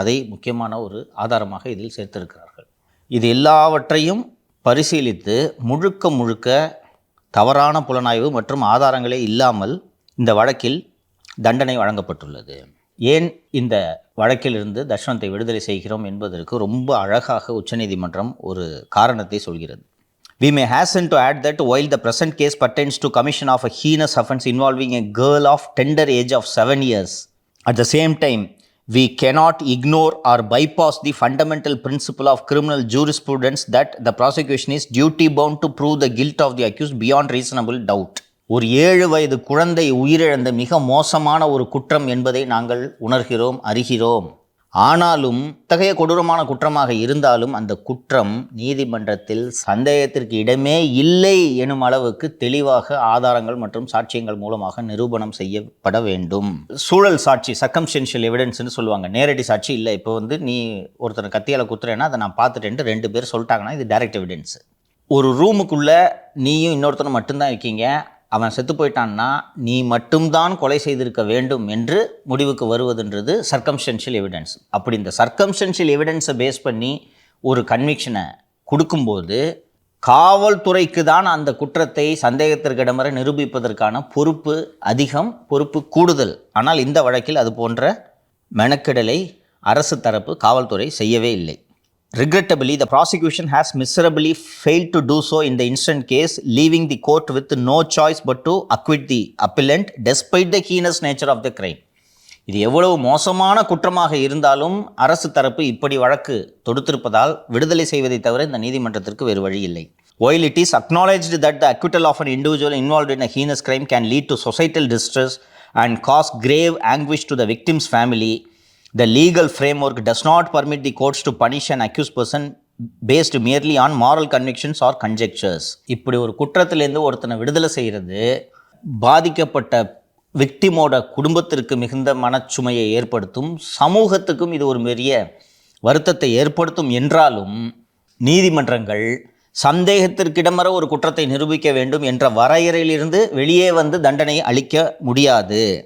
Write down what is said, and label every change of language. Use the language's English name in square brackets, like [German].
[Tamil] அதை முக்கியமான ஒரு ஆதாரமாக இதில் சேர்த்திருக்கிறார்கள். இது எல்லாவற்றையும் பரிசீலித்து முழுக்க தவறான புலனாய்வு மற்றும் ஆதாரங்களே இல்லாமல் இந்த வழக்கில் தண்டனை வழங்கப்பட்டுள்ளது. ஏன் இந்த வழக்கிலிருந்து தஸ்வந்தை விடுதலை செய்கிறோம் என்பதற்கு ரொம்ப அழகாக உச்சநீதிமன்றம் ஒரு காரணத்தை சொல்கிறது. [English] We may hasten to add that while the present case pertains to commission of a heinous offence involving a girl of tender age of 7 years, at the same time, we cannot ignore or bypass the fundamental principle of criminal jurisprudence that the prosecution is duty-bound to prove the guilt of the accused beyond reasonable doubt. [Tamil] ஒரு 7 வயது குழந்தை உயிரிழந்த மிக மோசமான ஒரு குற்றம் என்பதை நாங்கள் உணர்கிறோம், அறிகிறோம். ஆனாலும் இத்தகைய கொடூரமான குற்றமாக இருந்தாலும் அந்த குற்றம் நீதிமன்றத்தில் சந்தேகத்திற்கு இடமே இல்லை எனும் அளவுக்கு தெளிவாக ஆதாரங்கள் மற்றும் சாட்சியங்கள் மூலமாக நிரூபணம் செய்யப்பட வேண்டும். சூழல் சாட்சி, சர்க்கம்ஸ்டன்ஷியல் எவிடன்ஸ்னு சொல்லுவாங்க. நேரடி சாட்சி இல்லை. இப்போ நீ ஒருத்தனை கத்தியால் குத்துறேன்னா அதை நான் பார்த்துட்டேன்ட்டு 2 பேர் சொல்லிட்டாங்கன்னா இது டைரக்ட் எவிடன்ஸ். ஒரு ரூமுக்குள்ளே நீயும் இன்னொருத்தனும் மட்டும்தான் இருக்கீங்க, அவன் செத்து போயிட்டான்னா நீ மட்டும்தான் கொலை செய்திருக்க வேண்டும் என்று முடிவுக்கு வருவதுன்றது சர்க்கம்ஸ்டன்ஷியல் எவிடன்ஸ். அப்படி இந்த சர்க்கம்ஸ்டன்ஷியல் எவிடன்ஸை பேஸ் பண்ணி ஒரு கன்விக்ஷனை கொடுக்கும்போது காவல்துறைக்கு தான் அந்த குற்றத்தை சந்தேகத்திற்கிடமர நிரூபிப்பதற்கான பொறுப்பு அதிகம், பொறுப்பு கூடுதல். ஆனால் இந்த வழக்கில் அது போன்ற மெனக்கெடலை அரசு தரப்பு காவல்துறை செய்யவே இல்லை. [English] Regrettably, the prosecution has miserably failed to do so in the instant case, leaving the court with no choice but to acquit the appellant despite the heinous nature of the crime. [Tamil] இது எவ்வளவு மோசமான குற்றமாக இருந்தாலும் அரசு தரப்பு இப்படி வழக்கு தொடுத்திருப்பதால் விடுதலை செய்வதை தவிர இந்த நீதிமன்றத்திற்கு வேறு வழி இல்லை. [English] While it is acknowledged that the acquittal of an individual involved in a heinous crime can lead to societal distress and cause grave anguish to the victim's family, the legal framework does not permit the courts to punish an accused person based merely on moral convictions or conjectures. [Tamil] இப்படி ஒரு குற்றத்திலேருந்து ஒருத்தனை விடுதலை செய்கிறது பாதிக்கப்பட்ட விக்டிமோட குடும்பத்திற்கு மிகுந்த மனச்சுமையை ஏற்படுத்தும், சமூகத்துக்கும் இது ஒரு பெரிய வருத்தத்தை ஏற்படுத்தும் என்றாலும் நீதிமன்றங்கள் சந்தேகத்திற்கிடமர ஒரு குற்றத்தை நிரூபிக்க வேண்டும் என்ற வரையறையிலிருந்து வெளியே தண்டனை அளிக்க முடியாது.